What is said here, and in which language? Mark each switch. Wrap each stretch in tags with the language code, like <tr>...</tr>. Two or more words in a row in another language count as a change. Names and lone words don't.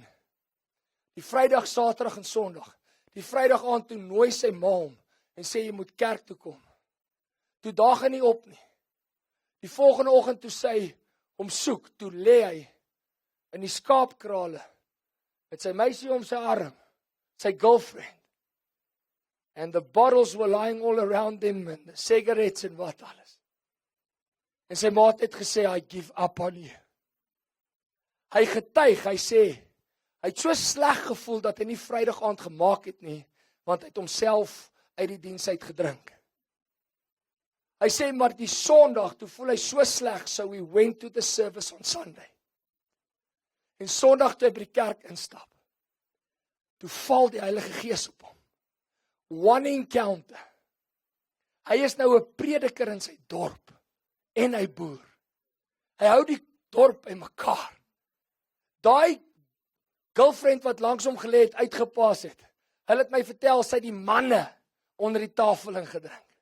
<af>Die Vrydag, Saterdag en Sondag. Die Vrydag aand toe nooi sy ma hom en sê jy moet kerk toe kom. Toe daag hy nie op nie. Die volgende oggend toe sy hom soek, toe lê hy in die skaapkrale met sy meisie om sy arm, sy girlfriend.</af> <en>And the bottles were lying all around him and the cigarettes</en> <af>en wat alles. En sy ma het gesê,</af> <en>I give up on you.</en> <af>Hy getuig, hy sê, hy het so sleg gevoel dat hy nie Vrydag aand gemaak het nie, want hy het homself uit die diens uit gedrink. Hy sê, maar die Sondag, toe voel hy so sleg,</af> <en>so we went to the service on Sunday.</en> <af>En Sondag toe hy by die kerk instap, toe val die Heilige Gees op hom.</af> <en>One encounter.</en> <af>Hy is nou 'n prediker in sy dorp, en hy boer. Hy hou die dorp in mekaar. Daai girlfriend wat langs hom gelê het, uitgepaas het, hulle het my vertel, sy het die manne onder die tafel ingedrink.</af>